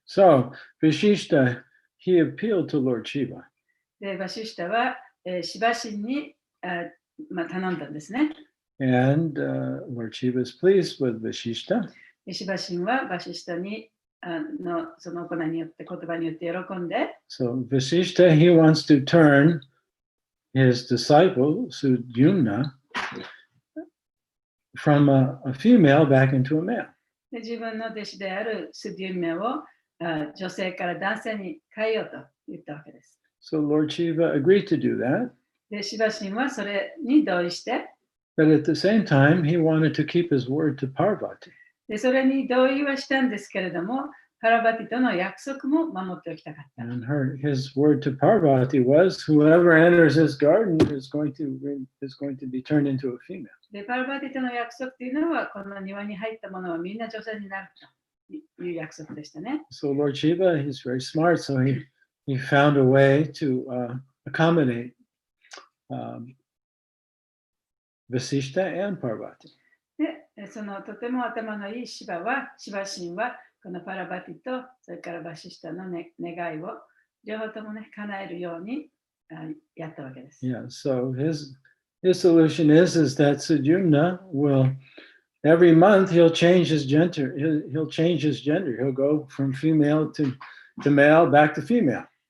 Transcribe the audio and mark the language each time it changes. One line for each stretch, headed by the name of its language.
English: So, Vashishta, he appealed to Lord Shiva.
Japanese: で、バシシタは、シバ神に頼んだんですね。
English: And Lord Shiva is pleased with Vashishta.
Japanese: シバ神はバシシタにその行いによって言葉によって喜んで。
English: So Vashishta, he wants to turn his disciple Sudyumna from a female back into a male.
Japanese: で、自分の弟子であるスデュンメを女性から男性に変えようと言ったわけです。
English: So Lord Shiva agreed to do that.
Japanese: で、シバ神はそれに同意して。
English: But at the same time, he wanted to keep his word to Parvati.
Japanese: で、それに同意はしたんですけれども、パラバティとの約束も守っておきたかった。
English: And his word to Parvati was, whoever enters his garden is going to be turned into a female.
Japanese: で、パラバティとの約束というのは、この庭に入ったものはみんな女性になるという約束でしたね。
English: So Lord Shiva, he's very smart, so he found a way to accommodate Vasishta and Parvati.
Japanese: で、そのとても頭のいいシバ神は、このパラバティと、それからバシシタの、願いを両方ともね、叶えるようにやったわけです。
English: Yeah, so his solution is that Sudyumna will, every month he'll change his gender. He'll change his gender. He'll go from female to male back to female.